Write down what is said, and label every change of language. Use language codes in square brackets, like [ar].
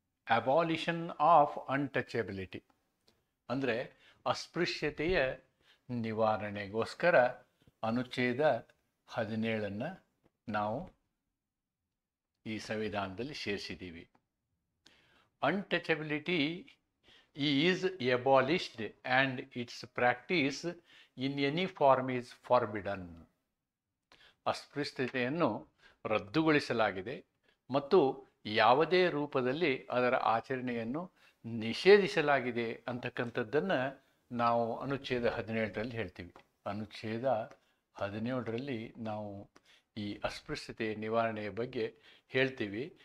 [en] abolition of untouchability [kn] ಅಂದರೆ ಅಸ್ಪೃಶ್ಯತೆಯ ನಿವಾರಣೆಗೋಸ್ಕರ ಅನುಚ್ಛೇದ 17 ನಾವು ಈ ಸಂವಿಧಾನದಲ್ಲಿ ಸೇರಿಸಿದ್ದೀವಿ. [en] Untouchability is abolished and its practice in any form is forbidden. [kn] ಅಸ್ಪೃಶ್ಯತೆಯನ್ನು ರದ್ದುಗೊಳಿಸಲಾಗಿದೆ ಮತ್ತು ಯಾವುದೇ ರೂಪದಲ್ಲಿ ಅದರ ಆಚರಣೆಯನ್ನು ನಿಷೇಧಿಸಲಾಗಿದೆ ಅಂತಕ್ಕಂಥದ್ದನ್ನು ನಾವು ಅನುಚ್ಛೇದ 17ರಲ್ಲಿ ಹೇಳ್ತೀವಿ. ಅನುಚ್ಛೇದ 17ರಲ್ಲಿ ನಾವು ಈ ಅಸ್ಪೃಶ್ಯತೆಯ ನಿವಾರಣೆಯ ಬಗ್ಗೆ ಹೇಳ್ತೀವಿ.